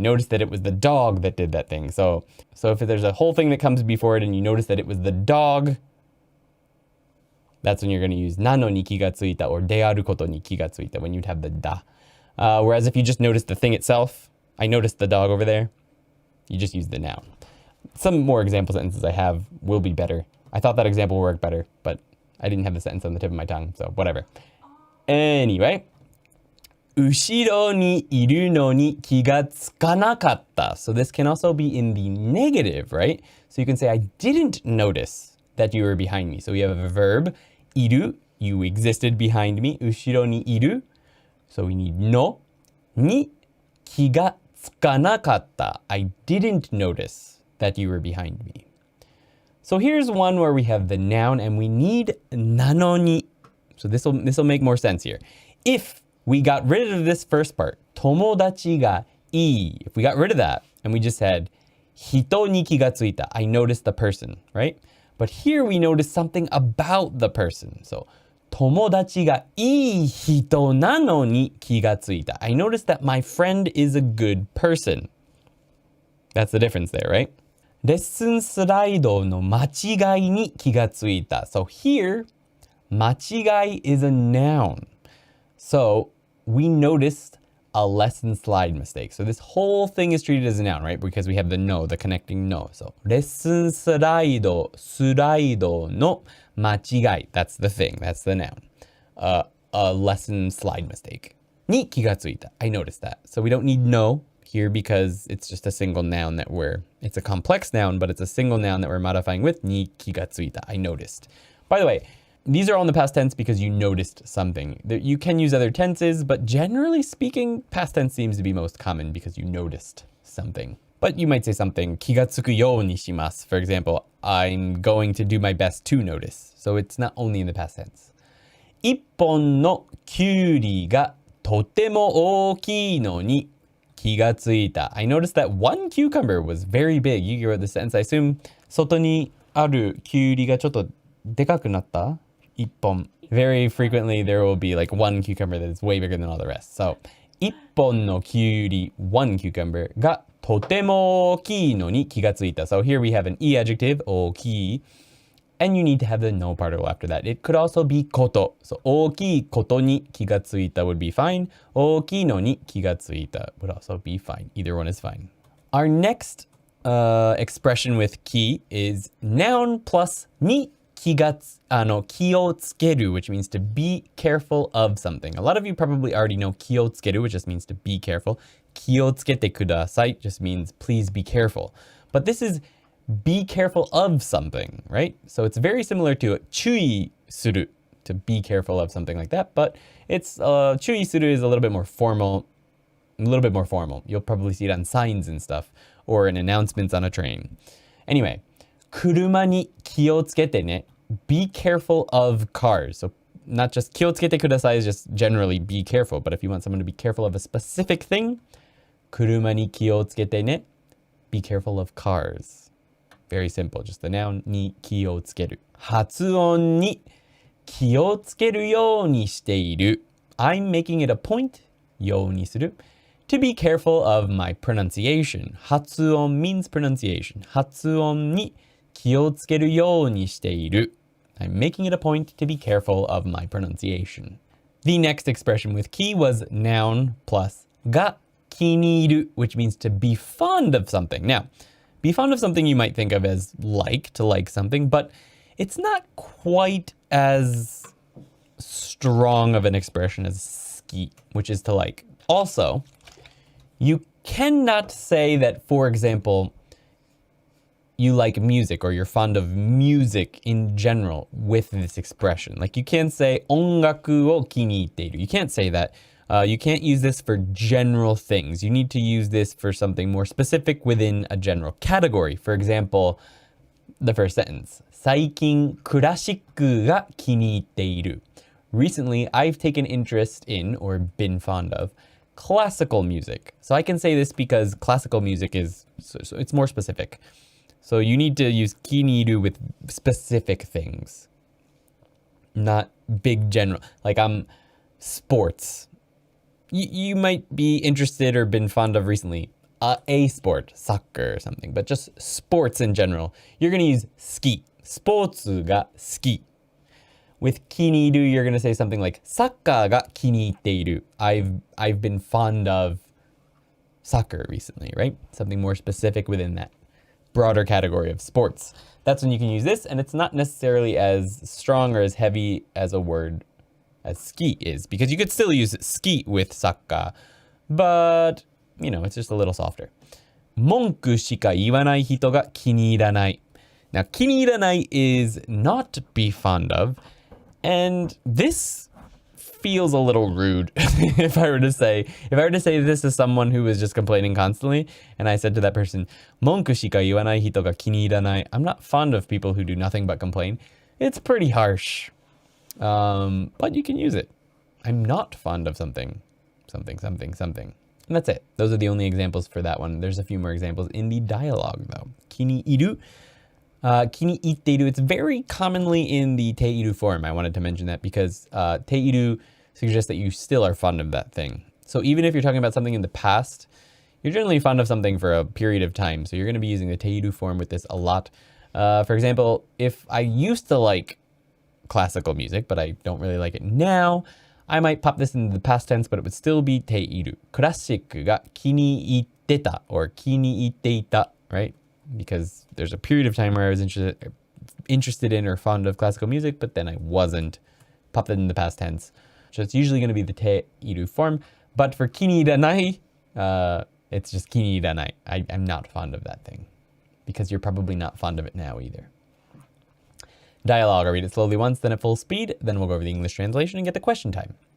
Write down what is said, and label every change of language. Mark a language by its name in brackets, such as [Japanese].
[English] I noticed that it was the dog that did that thing. So if there's a whole thing that comes before it and you notice that it was the dog, that's when you're going to use [Japanese] nano ni kigatsuita [English] or [Japanese] dearu koto ni kigatsuita, [English] when you'd have the da. Whereas if you just notice the thing itself, I noticed the dog over there, you just use the noun. Some more example sentences I have will be better. I thought that example would work better, but I didn't have the sentence on the tip of my tongue, so whatever. [Japanese] Anyway, 後ろにいるのに気がつかなかった. [English] So this can also be in the negative, right? So you can say, I didn't notice that you were behind me. So we have a verb, いる, you existed behind me. [Japanese] 後ろにいる. So we need の, に気がつかなかった. [English] I didn't notice that you were behind me. So here's one where we have the noun and we need なのに. So this will make more sense here. If we got rid of this first part, [Japanese] 友達がいい. [English] If we got rid of that and we just said [Japanese] 人に気がついた. [English] I noticed the person, right? But here we notice something about the person. [Japanese] So 友達がいい人なのに気がついた. [English] I noticed that my friend is a good person. That's the difference there, right? [Japanese] レッスンスライドの間違いに気がついた. [English] So here, 間違い is a noun. So we noticed a lesson slide mistake. So this whole thing is treated as a noun, right? Because we have the no, the connecting no. [Japanese] So レッスンスライドの間違い. [English] That's the thing. That's the noun. A lesson slide mistake. [Japanese] に気がついた. [English] I noticed that. So we don't need no here because it's just a single noun it's a complex noun, but it's a single noun that we're modifying with に気がついた. I noticed. By the way, these are all in the past tense because you noticed something. You can use other tenses, but generally speaking, past tense seems to be most common because you noticed something. But you might say something, [Japanese] 気がつくようにします. [English] For example, I'm going to do my best to notice. So it's not only in the past tense. [Japanese] 一本のきゅうりがとても大きいのに気がついた。 [English] I noticed that one cucumber was very big. You wrote the sentence. I assume [Japanese] 外にあるきゅうりがちょっとでかくなった一本。 [English] Very frequently there will be like one cucumber that is way bigger than all the rest. So 一本のきゅうり one cucumber [Japanese] がとても大きいのに気がついた. [English] So here we have an e adjective 大きい and you need to have the no particle after that. It could also be こと. So [Japanese] 大きいことに気がついた [English] would be fine. [Japanese] 大きいのに気がついた [English] would also be fine. Either one is fine. Our next expression with 気 is noun plus に気をつける which means to be careful of something. A lot of you probably already know 気をつける which just means to be careful. [Japanese] 気をつけてください [English] just means please be careful. But this is be careful of something, right? So it's very similar to 注意する to be careful of something like that, but it's 注意する is a little bit more formal. You'll probably see it on signs and stuff or in announcements on a train. [Japanese] Anyway, 車に気をつけてね. [English] Be careful of cars. So not just 気をつけてください is just generally be careful, but if you want someone to be careful of a specific thing, [Japanese] 車に気をつけてね. [English] Be careful of cars. Very simple. Just the noun に気をつける. [Japanese] 発音に気をつけるようにしている. [English] I'm making it a point ようにする to be careful of my pronunciation. 発音 means pronunciation. [Japanese] 発音に気をつけるようにしている. [English] I'm making it a point to be careful of my pronunciation. The next expression with 気 was noun plus が気に入る which means to be fond of something. Now, be fond of something you might think of as to like something, but it's not quite as strong of an expression as 好き, which is to like. Also, you cannot say that, for example, you like music or you're fond of music in general with this expression. Like you can't say [Japanese] 音楽を気に入っている. [English] You can't say that. You can't use this for general things. You need to use this for something more specific within a general category. For example, the first sentence. [Japanese] 最近クラシックが気に入っている. [English] Recently, I've taken interest in or been fond of classical music. So I can say this because classical music is, so it's more specific. So you need to use 気に入る with specific things. Not big general. Like sports. You might be interested or been fond of recently a sport, soccer or something, but just sports in general. You're going to use 好き. [Japanese] スポーツが好き. [English] With 気に入る, you're going to say something like [Japanese] サッカーが気に入っている. [English] I've been fond of soccer recently, right? Something more specific within that broader category of sports. That's when you can use this, and it's not necessarily as strong or as heavy as a word as 好き is, because you could still use 好き with サッカー, but, you know, it's just a little softer. [Japanese] 文句しか言わない人が気に入らない. [English] Now, 気に入らない is not be fond of, and this feels a little rude if I were to say this to someone who was just complaining constantly, and I said to that person, [Japanese] 文句しか言わない人が気に入らない. [English] I'm not fond of people who do nothing but complain. It's pretty harsh. But you can use it. I'm not fond of something. And that's it. Those are the only examples for that one. There's a few more examples in the dialogue, though. [Japanese] 気に入る.気に入っている. [English] It's very commonly in the ている form. I wanted to mention that because ている suggests that you still are fond of that thing. So even if you're talking about something in the past, you're generally fond of something for a period of time. So you're going to be using the ている form with this a lot. For example, if I used to like classical music, but I don't really like it now, I might pop this into the past tense, but it would still be ている. [Japanese] クラシックが気に入ってた or 気に入っていた, right? [English] Because there's a period of time where I was interested in or fond of classical music, but then I wasn't. Pop that in the past tense. So it's usually going to be the ている form. But for 気に入らない, it's just 気に入らない. I'm not fond of that thing. Because you're probably not fond of it now either. Dialogue. I'll read it slowly once, then at full speed. Then we'll go over the English translation and get the question time.